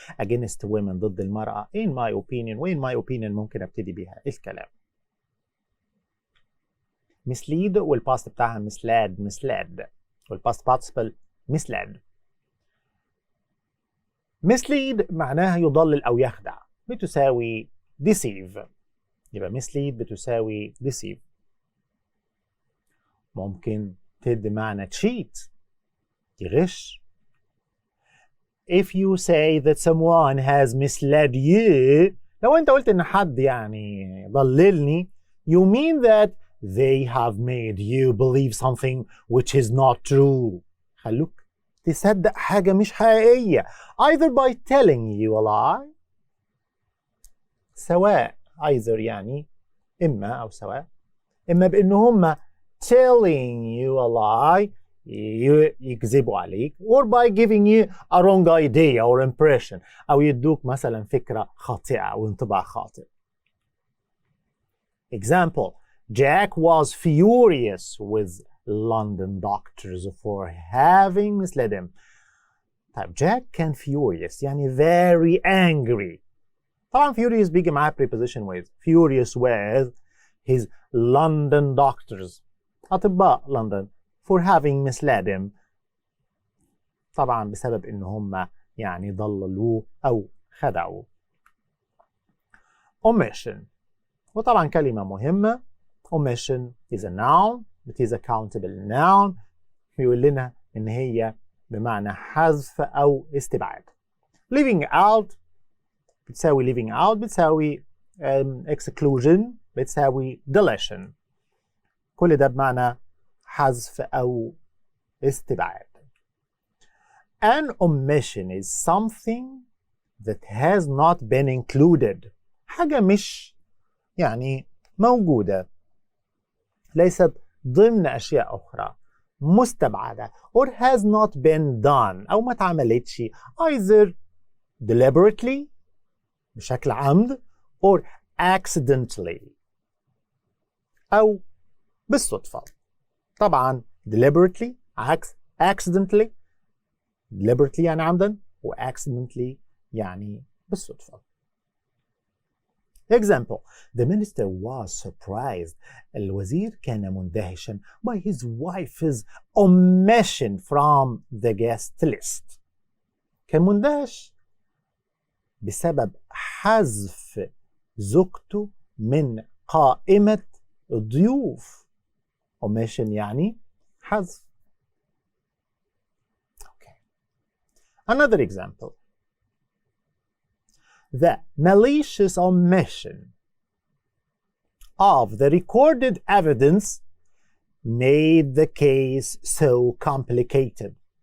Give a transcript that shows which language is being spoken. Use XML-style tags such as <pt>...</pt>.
<en>against women</en> <ar>ضد المرأة</ar> <en>in my opinion، و in my opinion</en> <ar>ممكن ابتدي بيها الكلام. mislead والباست بتاعها misled والباست participle misled. mislead معناها يضلل أو يخدع، بتساوي deceive. يبقى mislead بتساوي deceive. ممكن بمعنى cheat، يغش.</ar> <en>If you say that someone has misled you،</en> <ar>لو أنت قلت إن حد يعني ضللني،</ar> <en>you mean that they have made you believe something which is not true.</en> <ar>خلوك تصدق حاجة مش حقيقية</ar> <en>either by telling you a lie،</en> <ar>سواء either يعني إما أو سواء، إما بإن هم</ar> <en>telling you a lie</en> <ar>يكذبوا عليك</ar> <en>or by giving you a wrong idea or impression،</en> <ar>أو يدوك مثلا فكرة خاطئة أو انطباع خاطئ.</ar> <en>Example: Jack was furious with London doctors for having misled him.</en> <ar>طيب Jack كان furious يعني very angry. طبعا furious بيجي معاه preposition with،</ar> <en>furious with his London doctors،</en> <ar>أطباء لندن،</ar> <en>for having misled him،</en> <ar>طبعا بسبب إن هم يعني ضللوه أو خدعوه. Omission، وطبعا كلمة مهمة.</ar> <en>Omission is a noun. It is a countable noun.</en> <ar>بيقول لنا إن هي بمعنى حذف أو استبعاد.</ar> <en>Leaving out بتساوي leaving out، بتساوي exclusion، بتساوي deletion.</en> <ar>كل ده بمعنى حذف أو استبعاد.</ar> <en>An omission is something that has not been included.</en> <ar>حاجة مش يعني موجودة، ليست ضمن أشياء أخرى، مستبعدة</ar> <en>or has not been done،</en> <ar>أو ما تعملتش</ar> <en>either deliberately</en> <ar>بشكل عمد</ar> <en>or accidentally</en> <ar>أو بالصدفة. طبعا deliberately عكس accidentally. deliberately يعني عمدا، و accidentally يعني بالصدفة.</ar> <en>Example: The minister was surprised.</en> <ar>الوزير كان مندهشا</ar> <en>by his wife's omission from the guest list.</en> <ar>كان مندهش بسبب حذف زوجته من قائمة الضيوف. omission يعني حذف.</ar> <en>Okay. Another example: The malicious omission of the recorded evidence made the case so complicated.</en>